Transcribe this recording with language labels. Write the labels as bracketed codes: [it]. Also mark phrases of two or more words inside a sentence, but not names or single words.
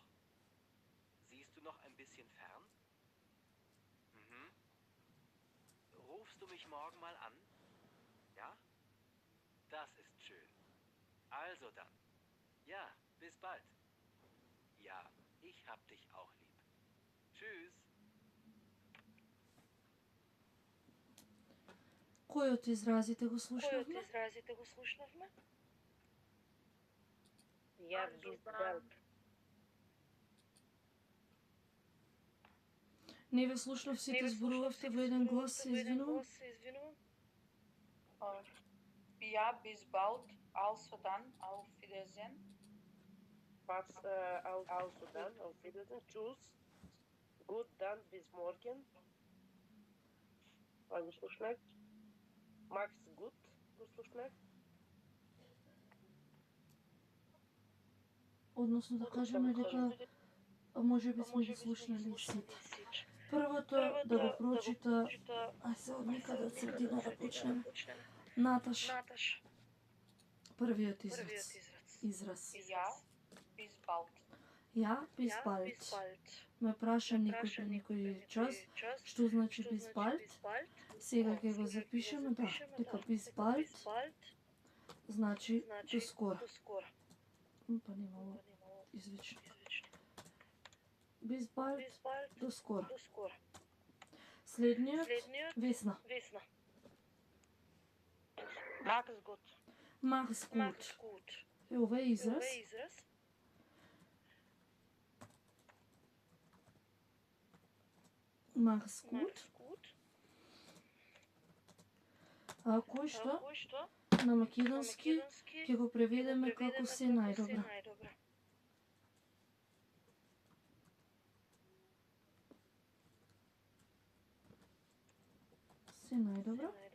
[de] Siehst du noch ein bisschen fern? Rufst du mich morgen mal an? Ja? Das ist schön. Also dann. Ja, bis bald. Ja, ich hab dich auch lieb. Tschüss. [mk] Кој од изразите го слушнавме? [de] Ja, bis bald. [mk] Не ве слушнав, сите зборувавте во еден глас, се извинувам. [de] Ja, bis bald. Also dann, auf Wiedersehen. Was, also dann, auf Wiedersehen. Tschüss. Gut dann bis morgen. [mk] Го слушнах. [de] Mach's gut [mk] го слушнах. Односно да кажеме дека може би сме ги слушнали сите. Првото да го прочита, се од некаде од средина да почнеме. Наташ. Првиот израз. [de] Ja, bis bald. [mk] Ме праша некој пред некој час, што значи [de] bis bald. [mk] Сега ќе го запишеме, да, дека [de] bis bald [mk] значи до скоро. Па немало извичник. [de] Bis bald [mk] до скоро. Следниот Весна. [de] Mach's gut. [mk] Ова е израз. [de] Mach's gut. [mk] Кој што на македонски ќе го преведеме како се најдобро. Се најдобро.